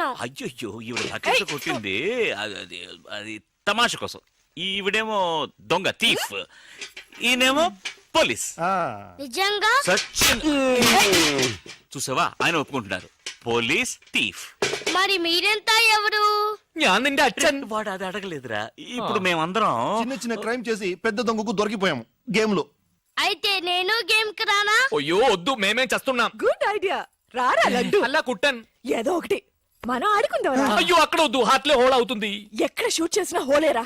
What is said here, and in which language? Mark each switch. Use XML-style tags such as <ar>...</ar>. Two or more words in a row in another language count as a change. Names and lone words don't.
<te>అయ్యో, ఈవిడ బకెట్ కొట్టింది అది తమాషా కోసం. ఈవిడేమో దొంగ, థీఫ్. ఈయనేమో పోలీస్. నిజంగా? సచిన్. చూసావా, ఆయన ఒప్పుకుంటున్నారు. పోలీస్, థీఫ్. మరి మీరెంత ఎవరు?</te> <ml>ഞാൻ നിന്റെ അച്ഛൻ.</ml> <te>వాడు అది అడగలేదురా. ఇప్పుడు మేమందరం చిన్న చిన్న క్రైమ్ చేసి పెద్ద దొంగకు దొరికిపోయాము గేమ్ లో. అయితే నేను గేమ్ కి రానా? అయ్యో వద్దు, మేమేం చేస్తున్నాం.</te> <en>good idea.</en> <te>రారా లడ్డు. అలా కుట్టాను. ఏదో ఒకటి మనం ఆడుకుందాం. అయ్యో అక్కడ వద్దు, హార్ట్ లో హోల్ అవుతుంది. ఎక్కడ షూట్ చేసినా హోలేరా.</te>